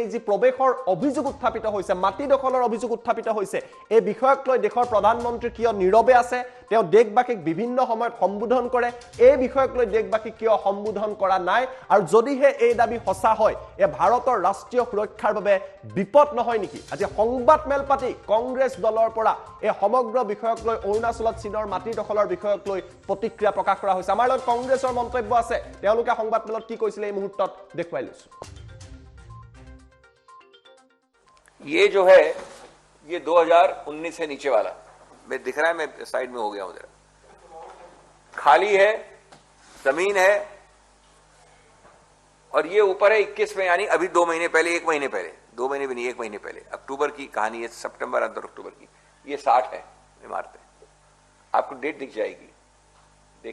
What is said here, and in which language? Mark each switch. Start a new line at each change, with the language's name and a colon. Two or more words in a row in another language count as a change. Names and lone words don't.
Assamese: যি প্ৰৱেশৰ অভিযোগ উত্থাপিত হৈছে মাটি দখলৰ অভিযোগ উত্থাপিত হৈছে এই বিষয়ক লৈ দেশৰ প্ৰধানমন্ত্ৰী কিয় নীৰৱে আছে তেওঁ দেশবাসীক বিভিন্ন সময়ত সম্বোধন কৰে এই বিষয়ক লৈ দেশবাসীক কিয় সম্বোধন কৰা নাই আৰু যদিহে এই দাবী সঁচা হয় এই ভাৰতৰ ৰাষ্ট্ৰীয় সুৰক্ষাৰ বাবে বিপদ নহয় নেকি আজি সংবাদ মেল পাতি কংগ্ৰেছ দলৰ পৰা এই সমগ্ৰ বিষয়ক লৈ অৰুণাচলত চীনৰ মাটি দখলৰ বিষয়ক লৈ প্ৰতিক্ৰিয়া প্ৰকাশ কৰা হৈছে আমাৰ লগত কংগ্ৰেছৰ মন্তব্য আছে তেওঁলোকে সংবাদ মেলত কি কৈছিল এই মুহূৰ্তত দেখুৱাই লৈছো
Hindi: ये जो है ये 2019 से नीचे वाला मैं दिख रहा है मैं साइड में हो गया हूं जरा खाली है जमीन है और ये ऊपर है 21 में यानी अभी 2 महीने पहले 1 महीने पहले 2 महीने भी नहीं 1 महीने पहले अक्टूबर की कहानी है सितंबर अंदर अक्टूबर की ये 60 है इमारतें आपको डेट दिख जाएगी देख